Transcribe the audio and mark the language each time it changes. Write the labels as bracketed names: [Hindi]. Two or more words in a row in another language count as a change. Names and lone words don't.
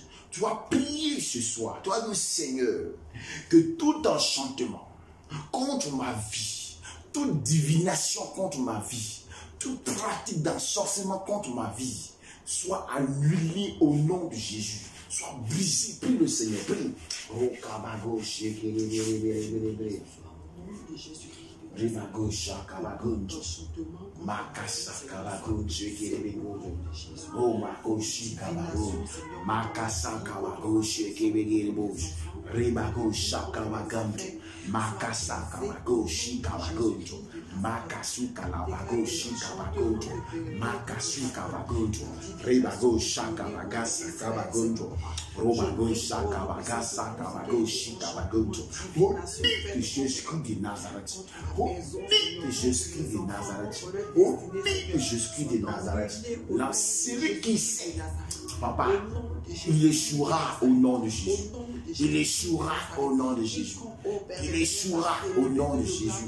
[French] Tu vas prier ce soir, tu vas dire Seigneur, que tout enchantement contre ma vie, toute divination contre ma vie, toute pratique d'ensorcellement contre ma vie, soit annulée au nom de Jésus. Soit brisé, prie le Seigneur, prie. Oh, Kabago, Shekelebelebelebele. Rivago, Shakabagunjo. Makasa, Kabagunjo, Shekelebelebele. Oh, Mako, Shikabago. Makasa, Kabago, Shekelebelebele. Rivago, Shakabagunjo. Makasa, Kabago, Shikabagunjo. Makasu, Kalabago, Shikabagunjo. Makasu, Kabagunjo. Rivago, Shakabagasa, Kabagunjo. Robago, Shakabagasa, Kabago, Shikabagunjo. Au nom de Jésus-Christ de Nazareth. Au nom de Jésus-Christ de Nazareth. Au nom de Jésus-Christ de Nazareth. Là, celui qui sait, papa, il échouera au nom de Jésus. Il échouera au nom de Jésus. Il échouera au nom de Jésus.